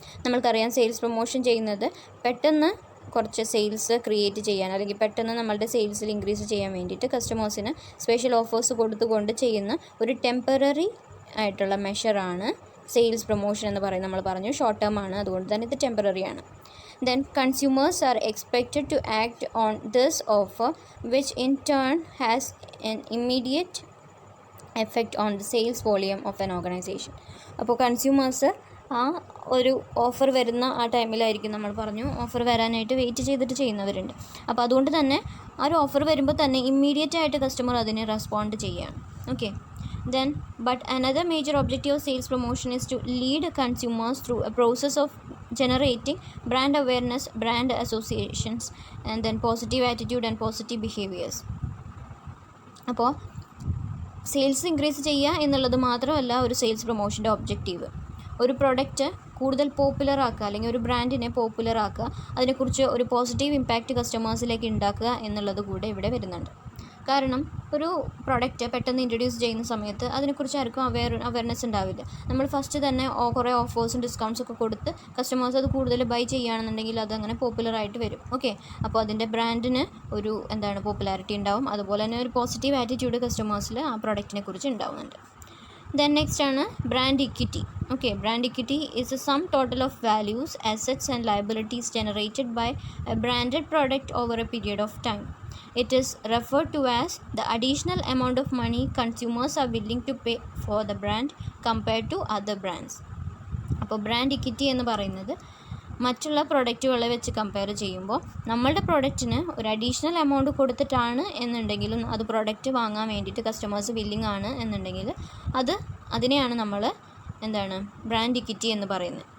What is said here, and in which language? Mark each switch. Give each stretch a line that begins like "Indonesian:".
Malayalam: നമ്മൾക്കറിയാം sales promotion ചെയ്യുന്നത് പെട്ടെന്ന് കുറച്ച് സെയിൽസ് ക്രിയേറ്റ് ചെയ്യാൻ അല്ലെങ്കിൽ പെട്ടെന്ന് നമ്മളുടെ സെയിൽസിൽ ഇൻക്രീസ് ചെയ്യാൻ വേണ്ടിയിട്ട് കസ്റ്റമേഴ്സിന് സ്പെഷ്യൽ ഓഫേഴ്സ് കൊടുത്തുകൊണ്ട് ചെയ്യുന്ന ഒരു ടെമ്പററി ആയിട്ടുള്ള മെഷറാണ് സെയിൽസ് പ്രൊമോഷൻ എന്ന് പറയുന്നത്. നമ്മൾ പറഞ്ഞു ഷോർട്ട് ടേം ആണ്, അതുകൊണ്ട് തന്നെ ഇത് ടെമ്പററി ആണ്.
English: Then consumers are expected to act on this offer, which in turn has an immediate effect on the sales volume of an organization.
Malayalam: അപ്പോൾ കൺസ്യൂമേഴ്സ് ആ ഒരു ഓഫർ വരുന്ന ആ ടൈമിലായിരിക്കും, നമ്മൾ പറഞ്ഞു ഓഫർ വരാനായിട്ട് വെയിറ്റ് ചെയ്തിട്ട് ചെയ്യുന്നവരുണ്ട്. അപ്പോൾ അതുകൊണ്ട് തന്നെ ആ ഒരു ഓഫർ വരുമ്പോൾ തന്നെ ഇമ്മീഡിയറ്റ് ആയിട്ട് കസ്റ്റമർ അതിന് റെസ്പോണ്ട് ചെയ്യുകയാണ്.
English: Okay, then but another major objective of sales promotion is to lead consumers through a process of generating brand awareness, brand associations, and then positive attitude and positive behaviors.
Malayalam: അപ്പോൾ sales increase ചെയ്യുക എന്നുള്ളത് മാത്രമല്ല ഒരു sales പ്രൊമോഷൻ്റെ objective. ഒരു product കൂടുതൽ popular ആക്കുക അല്ലെങ്കിൽ ഒരു ബ്രാൻഡിനെ പോപ്പുലർ ആക്കുക, അതിനെക്കുറിച്ച് ഒരു പോസിറ്റീവ് ഇമ്പാക്റ്റ് കസ്റ്റമേഴ്സിലേക്ക് ഉണ്ടാക്കുക എന്നുള്ളത് കൂടെ ഇവിടെ വരുന്നുണ്ട്. കാരണം ഒരു പ്രൊഡക്റ്റ് പെട്ടെന്ന് ഇൻട്രൊഡ്യൂസ് ചെയ്യുന്ന സമയത്ത് അതിനെക്കുറിച്ച് ആർക്കും അവയർനെസ് ഉണ്ടാവില്ല. നമ്മൾ ഫസ്റ്റ് തന്നെ കുറേ ഓഫേഴ്സും ഡിസ്കൗണ്ട്സും ഒക്കെ കൊടുത്ത് കസ്റ്റമേഴ്സ് അത് കൂടുതൽ ബൈ ചെയ്യുകയാണെന്നുണ്ടെങ്കിൽ അതങ്ങനെ പോപ്പുലറായിട്ട് വരും. ഓക്കെ, അപ്പോൾ അതിൻ്റെ ബ്രാൻഡിന് ഒരു പോപ്പുലാരിറ്റി ഉണ്ടാവും. അതുപോലെ തന്നെ ഒരു പോസിറ്റീവ് ആറ്റിറ്റ്യൂഡ് കസ്റ്റമേഴ്സിൽ ആ പ്രൊഡക്റ്റിനെ കുറിച്ച് ഉണ്ടാവുന്നുണ്ട്. ദെൻ നെക്സ്റ്റ് ആണ് brand equity.
English: Okay, brand equity is a sum total of values, assets and liabilities generated by a branded product over a period of time. It is referred to as the additional amount of money consumers are willing to pay for the brand compared to other brands.
Malayalam: അപ്പോൾ brand equity എന്ന് പറയുന്നത് മറ്റുള്ള പ്രൊഡക്റ്റുകളെ വെച്ച് compare ചെയ്യുമ്പോൾ നമ്മളുടെ പ്രൊഡക്റ്റിന് ഒരു additional amount കൊടുത്തിട്ടാണ് എന്നുണ്ടെങ്കിലും അത് പ്രൊഡക്റ്റ് വാങ്ങാൻ വേണ്ടിയിട്ട് കസ്റ്റമേഴ്സ് വില്ലിങ് ആണ് എന്നുണ്ടെങ്കിൽ അതിനെയാണ് നമ്മൾ ബ്രാൻഡ് ഇക്വിറ്റി എന്ന് പറയുന്നത്.